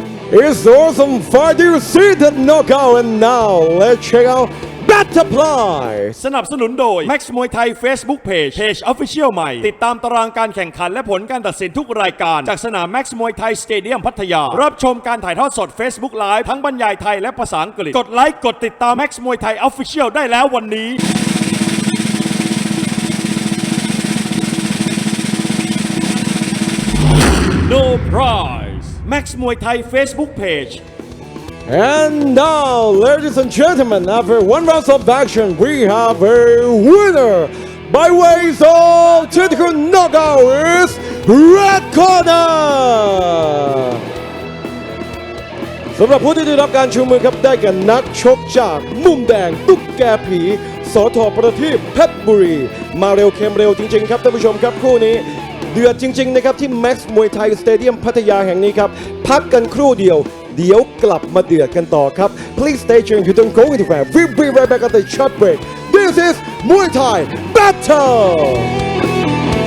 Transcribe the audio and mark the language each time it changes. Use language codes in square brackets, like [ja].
[en] It's awesome fight. You see the knockout, and now let's check out Butterfly. [th] สนับสนุนโดย Max Muay Thai Facebook Page Official ใหม่ติดตามตารางการแข่งขันและผลการตัดสินทุกรายการจากสนาม Max Muay Thai Stadium พัทยารับชมการถ่ายทอดสด Facebook Live ทั้งบรรยายไทยและภาษาอังกฤษกดไลค์กดติดตาม Max Muay Thai Official ได้แล้ววันนี้ [en] No prize Max Muay Thai Facebook Page. And now, ladies and gentlemen, after one round of action, we have a winner by ways of technical knockout is Red Corner. [th] สำหรับผู้ที่ได้รับการชูมือครับได้แก่นักชกจากมุมแดงตุ๊กแกผีสทประทีปเพชรบุรีมาเร็วเข้มเร็วจริงๆครับท่านผู้ชมครับคู่นี้เดือดจริงๆนะครับที่ Max Muay Thai Stadium พัทยาแห่งนี้ครับพักกันครู่เดียวเดี๋ยวกลับมาเดือดกันต่อครับ [en] Please stay tuned. You don't go anywhere. We'll be right back at the short break. This is Muay Thai Battle.